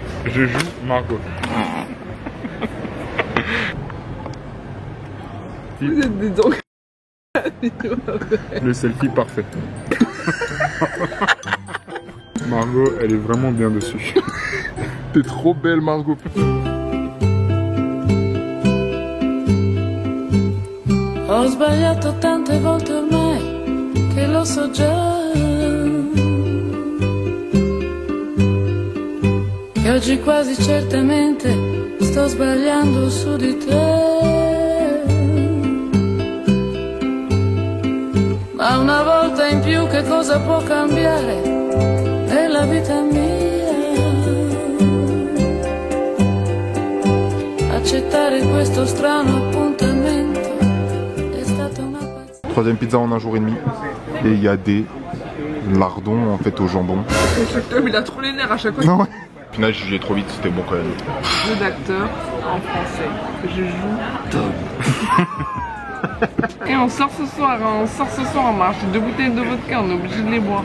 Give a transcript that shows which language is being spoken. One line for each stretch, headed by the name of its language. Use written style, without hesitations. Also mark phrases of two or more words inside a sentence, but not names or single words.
French: Je joue Margot. Vous êtes des dents. Le selfie parfait. Margot, elle est vraiment bien dessus. T'es trop belle Margot.
Italian: Ho sbagliato tante volte ormai che lo so già. E oggi quasi certamente sto sbagliando su di te. Ma una volta in più che cosa può cambiare nella vita mia? Accettare questo strano appuntamento è stata una pazzia.
French: Troisième pizza en un jour et demi. Et il y a des lardons en fait au jambon. Chaque homme il a trop les nerfs à chaque fois. Non. Au final j'ai jugé trop vite, c'était bon quand même. Jeu d'acteur en français. Je joue Tom. Et on sort ce soir, on marche 2 bouteilles de vodka, on est obligé de les boire.